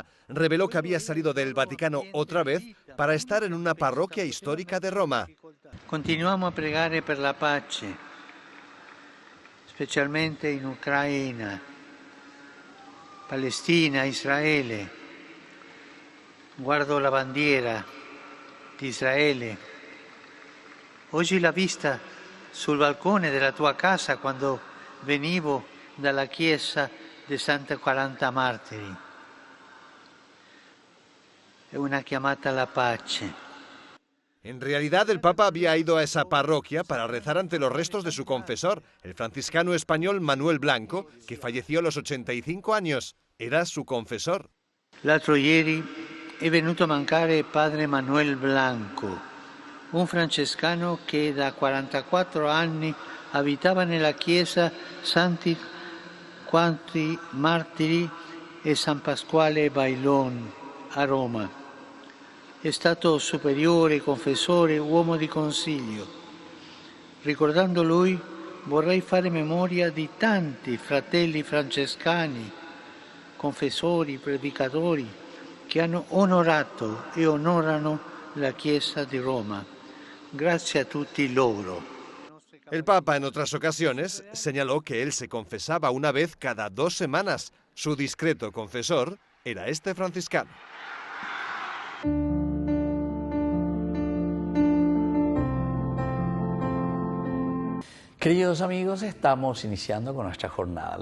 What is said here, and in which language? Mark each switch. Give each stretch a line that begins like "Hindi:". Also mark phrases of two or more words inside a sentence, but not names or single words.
Spanish: Reveló que había salido del Vaticano otra vez para estar en una parroquia histórica de Roma.
Italian: Continuamos a pregare per la pace, specialmente in Ucraina, Palestina, Israele. Guardo la bandiera di Israele. Oggi l'ho vista sul balcone della tua casa quando venivo dalla chiesa di Santa 40 Martiri. È una chiamata alla pace.
Spanish: En realidad, el Papa había ido a esa parroquia para rezar ante los restos de su confesor, el franciscano español Manuel Blanco, que falleció a los 85 años. Era su confesor.
Italian: L'altro ieri è venuto a mancare padre Manuel Blanco, un francescano che da 44 anni abitava nella chiesa Santi 40 Martiri e San Pasquale Bailon a Roma. È stato superiore, confessore, uomo di consiglio. Ricordando lui, vorrei fare memoria di tanti fratelli francescani, confessori, predicatori, che hanno onorato e onorano la Chiesa di Roma. Grazie a tutti loro.
Spanish: El Papa en otras ocasiones señaló que él se confesaba una vez cada 2 semanas. Su discreto confesor era este franciscano. Queridos amigos, estamos iniciando con nuestra jornada.